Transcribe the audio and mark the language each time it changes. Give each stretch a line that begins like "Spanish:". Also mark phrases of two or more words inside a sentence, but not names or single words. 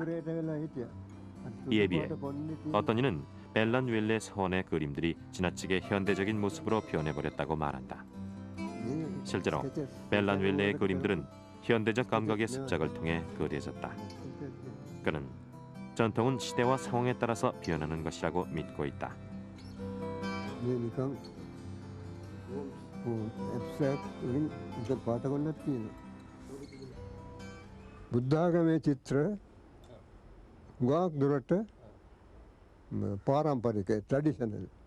Korean: 이에 비해 어떤 이는 벨란웰레 서원의 그림들이 지나치게 현대적인 모습으로 변해버렸다고 말한다. 실제로 벨란웰레의 그림들은 현대적 감각의 습작을 통해 그려졌다. 그는 전통은 시대와 상황에 따라서 변하는 것이라고 믿고 있다.
Sinhala: බුද්ධාගමේ චිත්‍ර ගොඩක් දුරට පාරම්පරික ට්‍රැඩිෂනල්